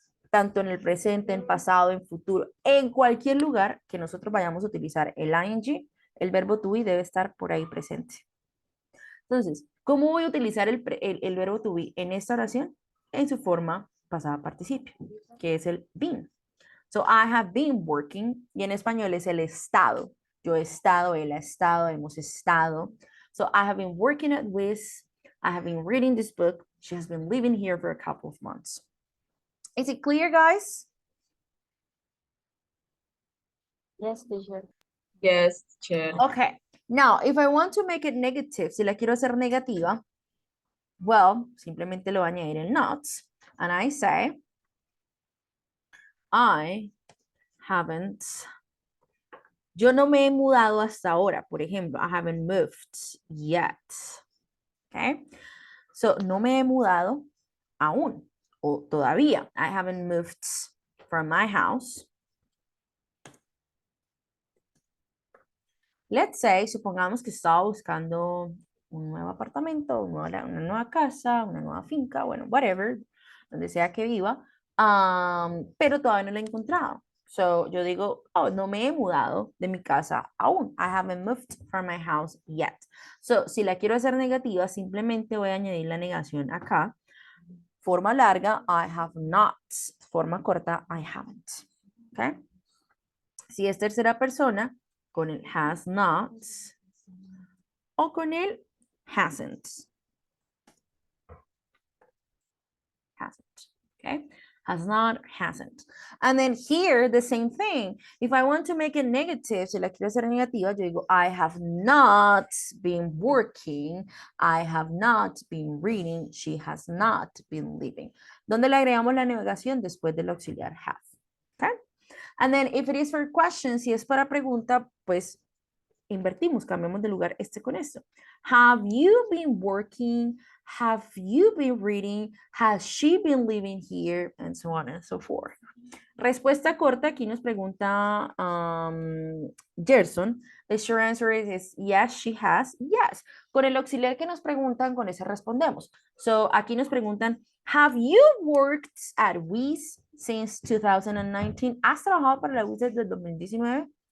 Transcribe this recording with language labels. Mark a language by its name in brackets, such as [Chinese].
[Spanish] Tanto en el presente, en pasado, en futuro, en cualquier lugar que nosotros vayamos a utilizar el ing, el verbo to be debe estar por ahí presente. Entonces, ¿cómo voy a utilizar el verbo to be en esta oración? En su forma pasada participio, que es el been. [English] So, I have been working, [Spanish] y en español es el estado. Yo he estado, él ha estado, hemos estado. [English] So, I have been working at Wiz. I have been reading this book. She has been living here for a couple of months. Is it clear, guys? Yes, teacher. Yes, teacher. Okay. Now, if I want to make it negative, [Spanish] si la quiero hacer negativa, well, simplemente lo voy a añadir el not. [English] And I say, I haven't. [Spanish] Yo no me he mudado hasta ahora, por ejemplo. [English] I haven't moved yet. Okay. [Spanish] So, no me he mudado aún o todavía. [English] I haven't moved from my house. Let's say, [Spanish] supongamos que estaba buscando un nuevo apartamento, una nueva casa, una nueva finca, bueno, whatever, donde sea que viva, pero todavía no la he encontrado. So, yo digo, oh, no me he mudado de mi casa aún. [English] I haven't moved from my house yet. [Spanish] So, si la quiero hacer negativa, simplemente voy a añadir la negación acá. Forma larga, I have not. Forma corta, I haven't. ¿Okay? Si es tercera persona, con el has not o con el hasn't. [English] Hasn't. Okay? Has not, hasn't. And then here, the same thing. If I want to make it negative, [Spanish] si la quiero hacer negativa, yo digo, [English] I have not been working. I have not been reading. She has not been living. [Spanish] ¿Dónde le agregamos la negación? Después del auxiliar have. [English] Okay? And then if it is for questions, [Spanish] si es para pregunta, pues invertimos, cambiamos de lugar este con esto. [English] Have you been working? Have you been reading? Has she been living here? And so on and so forth. [Spanish] Respuesta corta, aquí nos pregunta Gerson. [English] The short answer is yes, she has. Yes. [Spanish] Con el auxiliar que nos preguntan, con ese respondemos. [English] So, [Spanish] aquí nos preguntan, [English] have you worked at WIS since 2019? [Spanish] ¿Has trabajado para la WIS desde el 2019?